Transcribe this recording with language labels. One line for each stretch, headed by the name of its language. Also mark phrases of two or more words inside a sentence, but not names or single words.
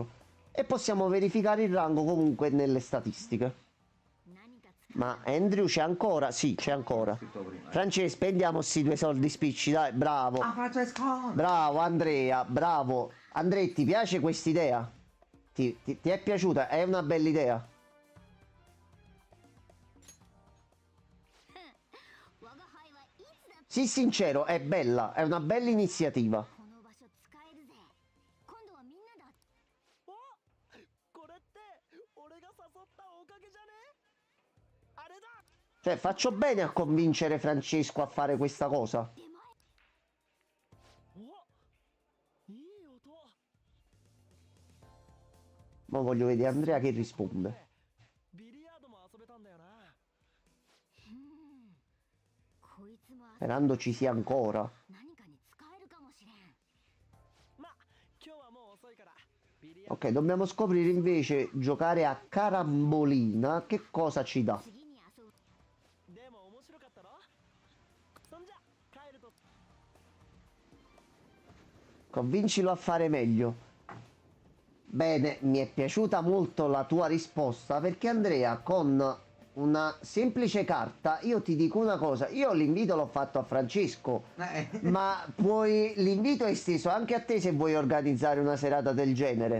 Italian: E possiamo verificare il rango comunque nelle statistiche.
Japanese: 何か使
Italian: Ma Andrew c'è ancora? Sì, c'è ancora. Scritto prima. Francesco, spendiamo sti 2 soldi spicci, dai, bravo. Ah, Francesco! Bravo Andrea, bravo. Andrea, ti piace quest'idea? Ti è piaciuta? È una bella idea.
Japanese: 我が輩はいつだって
Italian: Sii sincero, è bella, è una bella iniziativa.
Japanese: この場所使えるぜ。今度はみんなだ。お、これって
Italian: Cioè, faccio bene a convincere Francesco a fare questa cosa.
Japanese: お、いい音。
Italian: Ma voglio vedere Andrea che risponde.
Japanese: ビリヤードも遊べたんだよな。こいつも
Italian: Sperando ci sia ancora.
Japanese: 何かに使えるかもしれん。ま、今日はもう遅いから。ビリヤード
Italian: Ok, dobbiamo scoprire invece giocare a carambolina. Che cosa ci dà?
Japanese: 次に遊ぶ。でも面白かったろ。そんじゃ帰ると。
Italian: Convincilo a fare meglio. Bene, mi è piaciuta molto la tua risposta perché Andrea con una semplice carta, io ti dico una cosa, io l'invito l'ho fatto a Francesco, ma l'invito è esteso anche a te se vuoi organizzare una serata del genere.